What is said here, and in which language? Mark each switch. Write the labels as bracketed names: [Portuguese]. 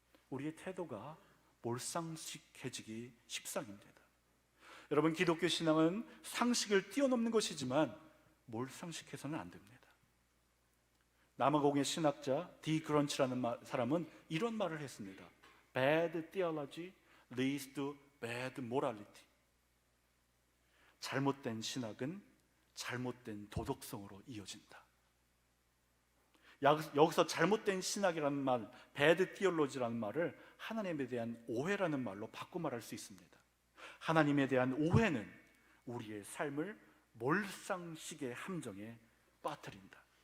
[Korean] 우리의 태도가 몰상식해지기 십상입니다. 여러분, 기독교 신앙은 상식을 뛰어넘는 것이지만 몰상식해서는 안 됩니다. 남아공의 신학자 디 그런치라는 사람은 이런 말을 했습니다. [English] Bad theology leads to bad morality. [Korean] 잘못된 신학은 잘못된 도덕성으로 이어진다. 여기서 잘못된 신학이라는 말, 배드 티올로지라는 말을 하나님에 대한 오해라는 말로 바꿔 말할 수 있습니다. 하나님에 대한 오해는 우리의 삶을 몰상식의 함정에 빠뜨린다.